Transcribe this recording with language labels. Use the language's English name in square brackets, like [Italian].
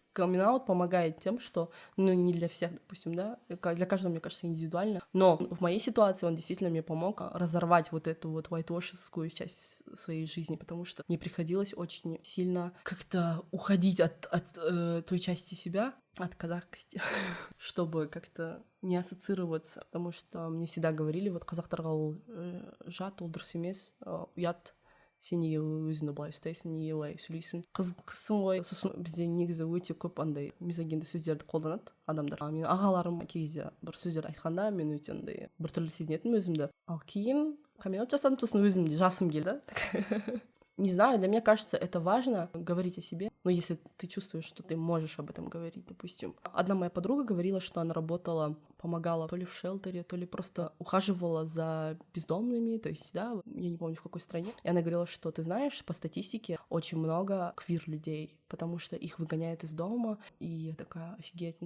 [Russian] Камин-аут помогает тем, что, ну, не для всех, допустим, да, для каждого, мне кажется, индивидуально, но в моей ситуации он действительно мне помог разорвать вот эту вот whitewashскую часть своей жизни, потому что мне приходилось очень сильно как-то уходить от той части себя, от казахскости, чтобы как-то не ассоциироваться, потому что мне всегда говорили, вот [Kazakh] қазақтарға ол жат, ол дұрыс емес, ұят, сен неге өзіңді былай ұстайсың, неге былай сөйлейсің, қызсың ғой. Сосын бізде негізі өте көп андай мизогинді сөздерді қолданады адамдар. Менің ағаларым кей кезде бір сөздер айтқанда мен өте андай біртүрлі сезінетінмін өзімді. Ал кейін камин-аут жасадым, сосын өзім де жасым келді. [Russian] Не знаю, для меня кажется, это важно говорить о себе, но если ты чувствуешь, что ты можешь об этом говорить, допустим. Одна моя подруга говорила, что она работала, помогала то ли в шелтере, то ли просто ухаживала за бездомными, то есть, да, я не помню в какой стране. И она говорила, что, ты знаешь, по статистике очень много квир-людей, потому что их выгоняют из дома, и я такая, офигеть.